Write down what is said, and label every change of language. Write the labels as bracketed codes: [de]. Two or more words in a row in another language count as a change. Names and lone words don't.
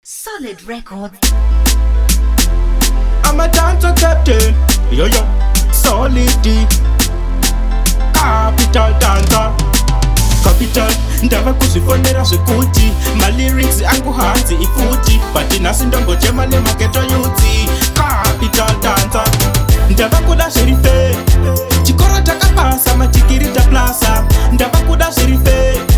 [en] Solid Records. I'm a dancer captain. Yo, yo. Solid D. Capital dancer. Capital. [sn] Ndava kuzvifondera zvekuti ma lyrics angu hanzi ifuti. But nhasi ndongochema nemageto youth. [en] Capital dancer. [sn] Ndava kuda zviri fair. Chikoro takapasa, madigiri taplasa. Ndava kuda zviri fair.